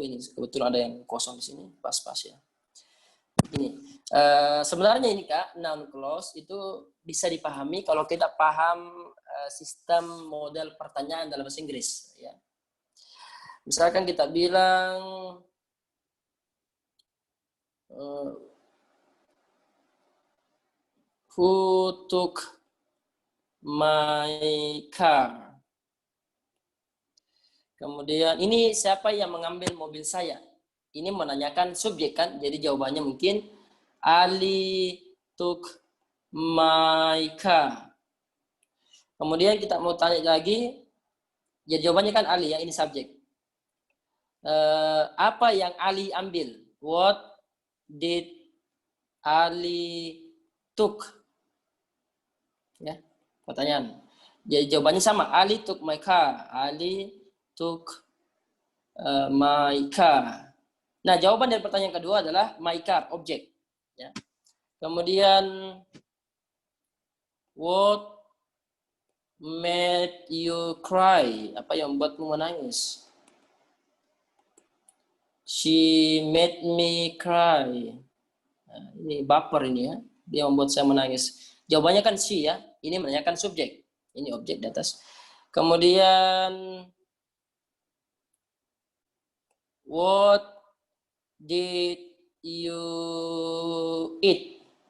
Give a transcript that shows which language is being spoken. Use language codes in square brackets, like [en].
[id] Ini kebetulan ada yang kosong di sini, pas-pas ya. Ini sebenarnya ini Kak, noun clause itu bisa dipahami kalau kita paham sistem model pertanyaan dalam bahasa Inggris ya. Misalkan kita bilang [en] who took my car. [id] Kemudian ini siapa yang mengambil mobil saya? ini menanyakan subjek kan, jadi jawabannya mungkin [en] Ali took my car. [id] Kemudian kita mau tanya lagi, jadi jawabannya kan Ali ya, ini subjek. Apa yang Ali ambil? [en] What did Ali took? [id] Ya, pertanyaan. Jadi jawabannya sama, [en] Ali took my car. Ali took my car. [id] Nah, jawaban dari pertanyaan kedua adalah my car, objek. Ya. Kemudian, [en] what made you cry? [id] Apa yang membuatmu menangis? [en] She made me cry. [id] Nah, ini baper ini ya. Dia membuat saya menangis. Jawabannya kan she ya. Ini menanyakan subjek. Ini objek di atas. Kemudian, [en] what did you eat?